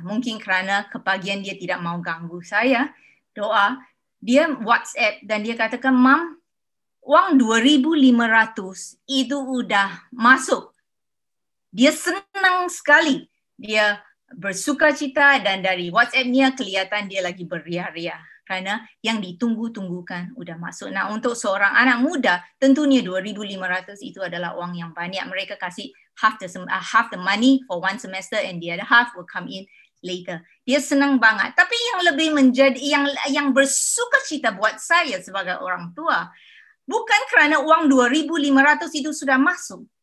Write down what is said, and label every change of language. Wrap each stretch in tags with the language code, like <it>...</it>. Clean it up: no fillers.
<id>Mungkin kerana kepagian dia tidak mau ganggu saya doa, dia WhatsApp dan dia katakan, Mam, uang 2,500 itu udah masuk. Dia senang sekali. Dia bersukacita dan dari WhatsApp-nya kelihatan dia lagi beria-ria. Karena yang ditunggu-tunggukan udah masuk. Nah, untuk seorang anak muda, tentunya 2,500 itu adalah uang yang banyak. Mereka kasih</id> <en>half the money for one semester and the other half will come in later.</en> <id>Dia senang banget. Tapi yang lebih menjadi yang bersukacita buat saya sebagai orang tua, bukan kerana uang 2,500 itu sudah masuk.</id>